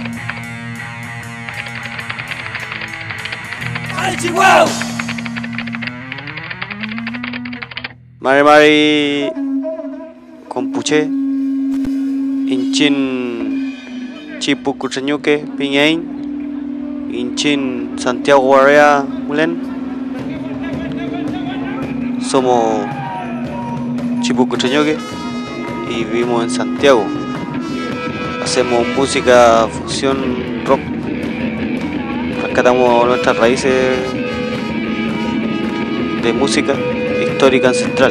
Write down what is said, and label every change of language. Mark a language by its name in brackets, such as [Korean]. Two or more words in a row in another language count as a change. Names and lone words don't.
[Mapuche] Marichigüeu. Mari Mari Compuche Inchin Chipucuchañuque Piñain Inchin Santiago Guarrea Mulen. [Spanish] Somos Chipucuchañuque y vivimos en Santiago. Hacemos música fusión rock. Rescatamos nuestras raíces de música histórica ancestral.